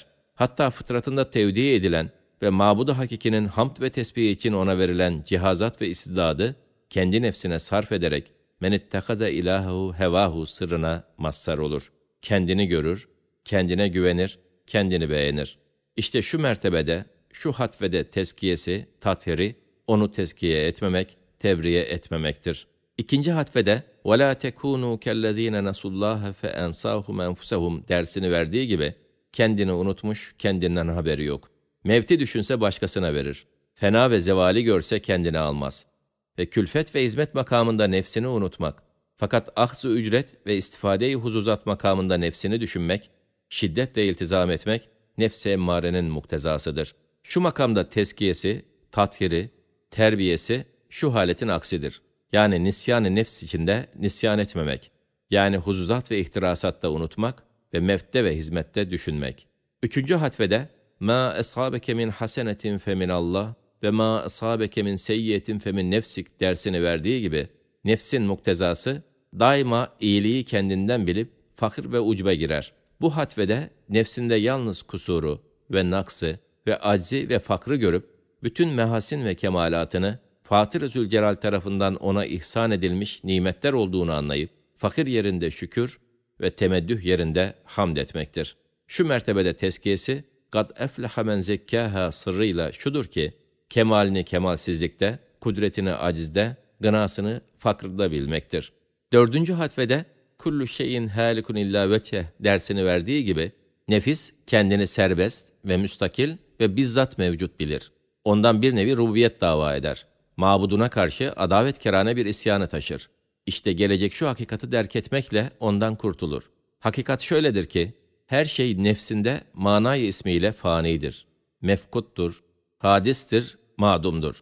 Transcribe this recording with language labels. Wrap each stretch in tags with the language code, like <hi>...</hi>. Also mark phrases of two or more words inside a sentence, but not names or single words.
<tr>Hatta fıtratında tevdi edilen ve mabudu hakikinin hamd ve tesbih için ona verilen cihazat ve istidadı kendi nefsine sarf ederek</tr> <ar>مَنِ اتَّخَذَ إِلَٰهَهُ هَوَاهُ</ar> <tr>sırrına mazhar olur. Kendini görür, kendine güvenir, kendini beğenir. İşte şu mertebede, şu hatvede tezkiyesi, tathiri, onu tezkiye etmemek, tebriye etmemektir. İkinci hatvede</tr> <ar>وَلَا تَكُونُوا كَالَّذ۪ينَ نَسُوا اللّٰهَ فَاَنْسَاهُمْ أَنْفُسَهُمْ</ar> <tr>dersini verdiği gibi, kendini unutmuş, kendinden haberi yok. Mevti düşünse başkasına verir. Fena ve zevali görse kendine almaz. Ve külfet ve hizmet makamında nefsini unutmak, fakat ahz-ı ücret ve istifade-i huzuzat makamında nefsini düşünmek, şiddetle iltizam etmek, nefs-i emmarenin muktezasıdır. Şu makamda tezkiyesi, tathiri, terbiyesi şu haletin aksidir. Yani nisyan-ı nefs içinde nisyan etmemek. Yani huzuzat ve ihtirasatta unutmak ve mefte ve hizmette düşünmek. Üçüncü hatvede</tr> <ar>مَا أَصَابَكَ مِنْ حَسَنَةٍ فَمِنَ اللّٰهِ</ar> <tr>ve</tr> <ar>مَا أَصَابَكَ مِنْ سَيِّيَةٍ فَمِنْ</ar> <tr>nefsik dersini verdiği gibi, nefsin muktezası daima iyiliği kendinden bilip fakir ve ucba girer. Bu hatvede nefsinde yalnız kusuru ve naksı ve aczi ve fakrı görüp, bütün mehasin ve kemalatını Fatır-ı Zülcelal tarafından ona ihsan edilmiş nimetler olduğunu anlayıp, fakir yerinde şükür ve temeddüh yerinde hamd etmektir. Şu mertebede tezkiyesi,</tr> <ar>قَدْ اَفْلَحَ مَنْ زَكَّاهَا</ar> <tr>sırrıyla şudur ki, kemalini kemalsizlikte, kudretini acizde, gınasını fakrda bilmektir. Dördüncü hatvede,</tr> <ar>كُلُّ شَيْءٍ هَالِكٌ اِلَّا وَجْهَهُ</ar> <tr>dersini verdiği gibi, nefis kendini serbest ve müstakil ve bizzat mevcut bilir. Ondan bir nevi rububiyet dava eder. Mabuduna karşı adavetkerane bir isyanı taşır. İşte gelecek şu hakikati derk etmekle ondan kurtulur. Hakikat şöyledir ki, her şey nefsinde manayı ismiyle fanidir, mefkuttur, hadistir, madumdur.</tr>